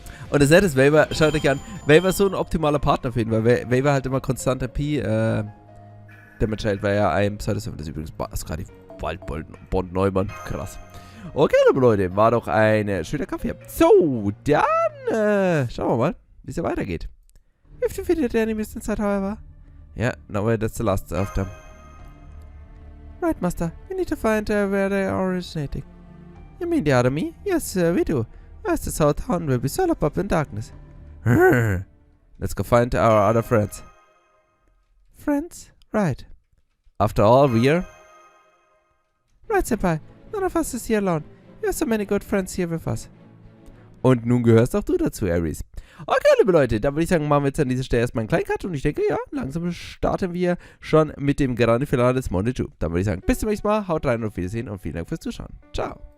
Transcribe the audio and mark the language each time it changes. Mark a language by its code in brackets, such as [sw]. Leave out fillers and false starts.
[de] Und das Nette ist, Waver, schaut euch an, Waver ist so ein optimaler Partner für ihn, weil Waver halt immer konstant MP Damage hält, weil er ein Pseudo-Servant ist übrigens gerade Waldbond Neumann. Krass. Okay, liebe Leute, war doch ein schöner Kampf hier. So, dann schauen wir mal, wie es hier weitergeht. [en] If you defeated the enemies inside, however. Yeah, now that's the last of them. Right, Master. We need to find where they are originating. You mean the other me? Yes, we do. As this whole town will be swallowed up in darkness. Let's go find our other friends. Friends? Right. After all, we're... Right, Senpai. None of us is here alone. You have so many good friends here with us. [de] Und nun gehörst auch du dazu, Erice. Okay, liebe Leute, dann würde ich sagen, machen wir jetzt an dieser Stelle erstmal einen kleinen Cut. Und ich denke, ja, langsam starten wir schon mit dem Grande Finale des Montague. Dann würde ich sagen, bis zum nächsten Mal, haut rein und auf Wiedersehen und vielen Dank fürs Zuschauen. Ciao.